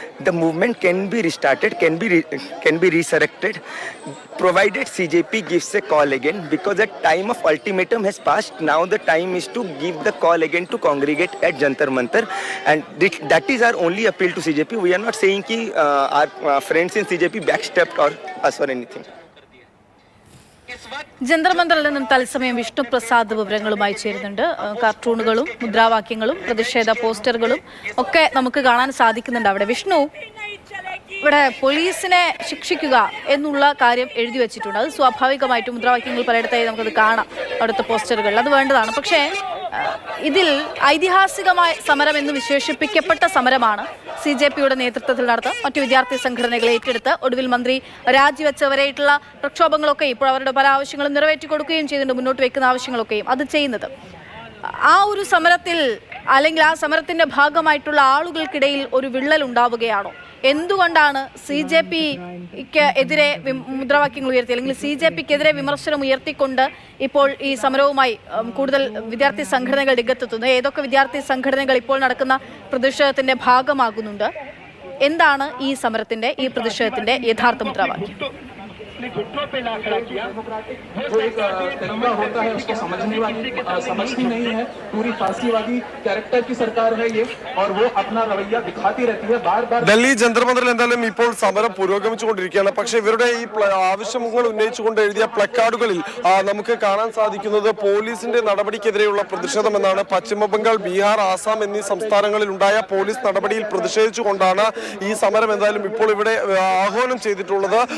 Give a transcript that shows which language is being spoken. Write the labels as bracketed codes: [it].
[en] The movement can be restarted, can be resurrected, provided CJP gives a call again, because the time of ultimatum has passed. Now the time is to give the call again to congregate at Jantar Mantar, and that is our only appeal to CJP. We are not saying that our friends in CJP backstabbed us or anything. [ml] Jantar മന്ദറിൽ നിന്നും തത്സമയം വിഷ്ണു പ്രസാദ് വിവരങ്ങളുമായി ചേരുന്നുണ്ട്. കാർട്ടൂണുകളും മുദ്രാവാക്യങ്ങളും പ്രതിഷേധ പോസ്റ്ററുകളും ഒക്കെ നമുക്ക് കാണാൻ സാധിക്കുന്നുണ്ട്. അവിടെ വിഷ്ണു, ഇവിടെ പോലീസിനെ ശിക്ഷിക്കുക എന്നുള്ള കാര്യം എഴുതി വെച്ചിട്ടുണ്ട്. അത് സ്വാഭാവികമായിട്ടും മുദ്രാവാക്യങ്ങൾ പലയിടത്തായി നമുക്കത് കാണാം, അവിടുത്തെ പോസ്റ്ററുകളിൽ അത് വേണ്ടതാണ്. പക്ഷേ ഇതിൽ ഐതിഹാസികമായ സമരം എന്ന് വിശേഷിപ്പിക്കപ്പെട്ട സമരമാണ് CJPയുടെ നേതൃത്വത്തിൽ നടത്തുക. മറ്റു വിദ്യാർത്ഥി സംഘടനകളെ ഏറ്റെടുത്ത് ഒടുവിൽ മന്ത്രി രാജിവെച്ചവരായിട്ടുള്ള പ്രക്ഷോഭങ്ങളൊക്കെ ഇപ്പോൾ അവരുടെ പല ആവശ്യങ്ങളും നിറവേറ്റി കൊടുക്കുകയും ചെയ്തിട്ടുണ്ട്. മുന്നോട്ട് വെക്കുന്ന ആവശ്യങ്ങളൊക്കെയും അത് ചെയ്യുന്നത് ആ ഒരു സമരത്തിൽ അല്ലെങ്കിൽ ആ സമരത്തിന്റെ ഭാഗമായിട്ടുള്ള ആളുകൾക്കിടയിൽ ഒരു വിള്ളൽ ഉണ്ടാവുകയാണോ? എന്തുകൊണ്ടാണ് CJPക്ക് എതിരെ മുദ്രാവാക്യങ്ങൾ ഉയർത്തി അല്ലെങ്കിൽ CJPക്കെതിരെ വിമർശനം ഉയർത്തിക്കൊണ്ട് ഇപ്പോൾ ഈ സമരവുമായി കൂടുതൽ വിദ്യാർത്ഥി സംഘടനകൾ രംഗത്തെത്തുന്നത്? ഏതൊക്കെ വിദ്യാർത്ഥി സംഘടനകൾ ഇപ്പോൾ നടക്കുന്ന പ്രതിഷേധത്തിന്റെ ഭാഗമാകുന്നുണ്ട്? എന്താണ് ഈ സമരത്തിന്റെ ഈ പ്രതിഷേധത്തിന്റെ യഥാർത്ഥ മുദ്രാവാക്യം? [hi] घुटनों पे ना खड़ा किया, वो एक तरीका होता है, उसको समझती नहीं है. पूरी फांसीवादी कैरेक्टर की सरकार है ये, और वो अपना रवैया दिखाती रहती है बार बार. [ml] ഡൽഹി ജന്തർ മന്ദറിൽ എന്തായാലും ഇപ്പോൾ സമരം പുരോഗമിച്ചുകൊണ്ടിരിക്കുകയാണ്. പക്ഷേ ഇവരുടെ ഈ ആവശ്യങ്ങൾ ഉന്നയിച്ചുകൊണ്ട് എഴുതിയ പ്ലക്കാർഡുകളിൽ നമുക്ക് കാണാൻ സാധിക്കുന്നത് പോലീസിന്റെ നടപടിക്കെതിരെയുള്ള പ്രതിഷേധം എന്നാണ്. പശ്ചിമ ബംഗാൾ, ബീഹാർ, ആസാം എന്നീ സംസ്ഥാനങ്ങളിൽ ഉണ്ടായ പോലീസ് നടപടിയിൽ പ്രതിഷേധിച്ചുകൊണ്ടാണ് ഈ സമരം എന്തായാലും ഇപ്പോൾ ഇവിടെ ആഹ്വാനം ചെയ്തിട്ടുള്ളത്.